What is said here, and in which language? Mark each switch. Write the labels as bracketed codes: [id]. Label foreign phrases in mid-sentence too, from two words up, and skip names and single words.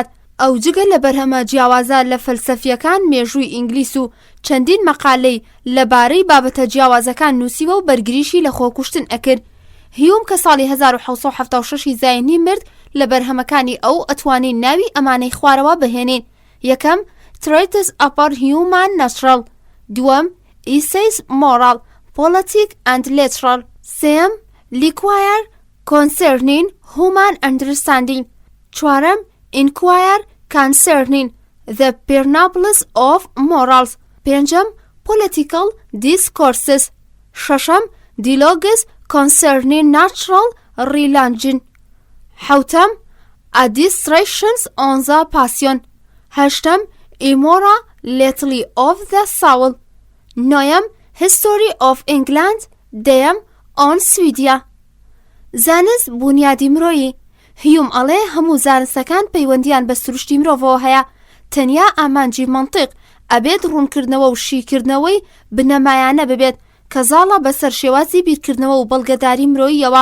[ckb] ئەو جگە لە بەرهەمە جیاوازە لە فەلسەفیەکان مێژووی ئینگلیس و چەندین مەقالەی لەبارەی بابەتە جیاوازەکان نووسیوە و بەرگریشی لە خۆکوشتن ئەکرد. هیوم کە ساڵی 1776 زاینی مرد لە بەرهەمەکانی ئەو ئەتوانین ناوی ئەمانەی خوارەوە بهێنین. یەکەم Treatise upon Human Nature، دووەم Essays Moral, Politic and Literal، سێم Liquire Concerning Human Understanding، چوارەم Inquire Concerning the Principles of Morals، پێنجەم Political Discourses، شەشەم Dialogues Concerning Natural Religion، حوتەم Administrations on the Passion، هەشتەم Immorality of the Soul، نۆیەم History of England، دەیەم On Sweden. زانست بنیادی مرۆیی. هیوم ئەڵێ هەموو زانستەکان پەیوەندیان بە سروشتی مرۆڤەوە هەیە. تەنیا ئامانجی منطق ئەبێت ڕوونکردنەوە و شیکردنەوەی بنەمایانە ببێت کە زاڵە بەسەر شێوازی بیرکردنەوە و بەڵگەداری مرۆییەوە.